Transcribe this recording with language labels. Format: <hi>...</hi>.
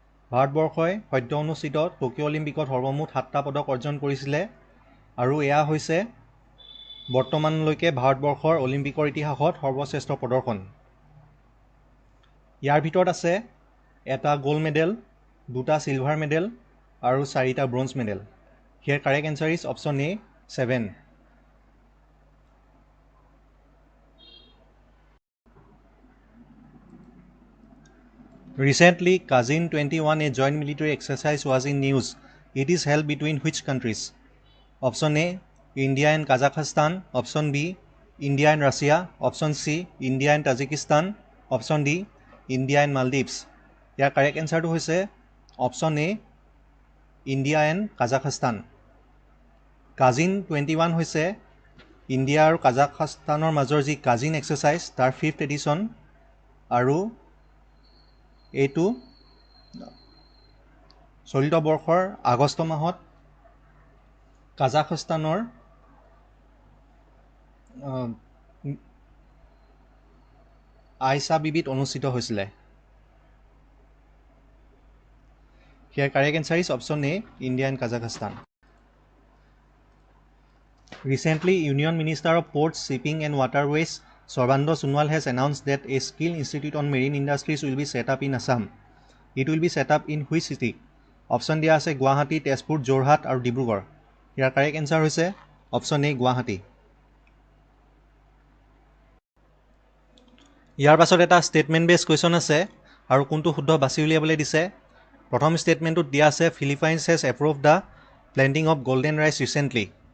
<as>ভাৰতবৰ্ষই সদ্য অনুষ্ঠিত টকিঅ' অলিম্পিকত সৰ্বমুঠ 7টা পদক অৰ্জন কৰিছিলে আৰু এয়া হৈছে বৰ্তমানলৈকে ভাৰতবৰ্ষৰ অলিম্পিকৰ ইতিহাসত সৰ্বশ্ৰেষ্ঠ প্ৰদৰ্শন। ইয়াৰ ভিতৰত আছে এটা গ'ল্ড মেডেল, 2টা চিলভাৰ মেডেল আৰু 4টা bronze medal.</as> <en>Here correct answer is option A 7. Recently, Kazin 21, a joint military exercise was in news. It is held between which countries? Option A India and Kazakhstan. Option B India and Russia. Option C India and Tajikistan. Option D India and Maldives. Here correct answer to hoise option A India and Kazakhstan.</en> <as>Cousin 21 হৈছে India আৰু কাজাখস্তানৰ মাজৰ যি cousin exercise তাৰ 5th addition আৰু এইটো চলিত বৰ্ষৰ আগষ্ট মাহত কাজাখস্তানৰ আইচা বিবিত অনুষ্ঠিত হৈছিলে।</as> <en>Here correct answer is option A India and Kazakhstan. Recently, Union Minister of Ports, Shipping and Waterways, Sarbanando Sonowal has announced that a skill institute on marine industries will be set up in Assam. It will be set up in which city?</en> <as>Option দিয়া আছে গুৱাহাটী, তেজপুৰ, যোৰহাট আৰু ডিব্ৰুগড়। ইয়াৰ correct answer হৈছে option A Guwahati. ইয়াৰ পাছত এটা statement বেছ question আছে আৰু কোনটো শুদ্ধ বাছি উলিয়াবলৈ দিছে। প্ৰথম ষ্টেটমেণ্টটোত দিয়া আছে</as> <en>Philippines has approve the planting of golden rice recently.</en>